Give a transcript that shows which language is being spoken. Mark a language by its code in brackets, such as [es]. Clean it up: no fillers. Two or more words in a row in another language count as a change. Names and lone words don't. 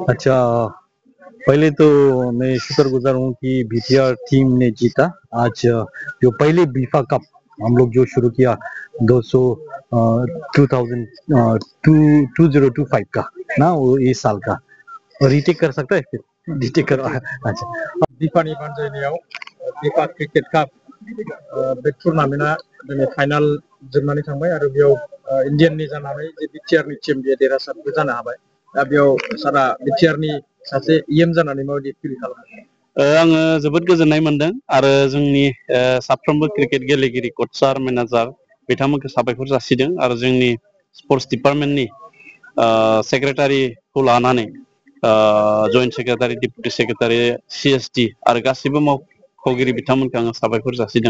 [hi] अच्छा, पहले तो मैं शुक्रगुजार हूँ कि बीटीआर टीम ने जीता। आज जो पहले बीफा कप हम लोग जो शुरू किया 2025 का ना, वो इस साल का, और रीटेक कर सकता है, फिर रीटेक करो। अच्छा, [brx] बिफानि बानजायनायाव बिफा क्रिकेट काप बे टुर्नामेन्टआ दिनै फाइनाल जोबनानै थांबाय, आरो बेयाव इन्डियाननि जानानै जे बिटिआरनि टीम बे देरहासारबो जानो हाबाय। दा बेयाव सारा बिटिआरनि सासे इएम जानानै माबायदि फिल खालामो? आङो जोबोद गोजोननाय मोनदों, आरो जोंनि साफ्रोमबो क्रिकेट गेलेगिरि, कचार, मेनेजार बिथांमोनखौ साबायखर जासिदों, आरो जोंनि स्पर्ट्स डिपार्टमेन्टनि सेक्रेटारिखौ लानानै [en] joint secretary, deputy secretary, [brx] सिएसटि आरो गासिबो मावख'गिरि बिथांमोनखौ आङो साबायखर जासिदों।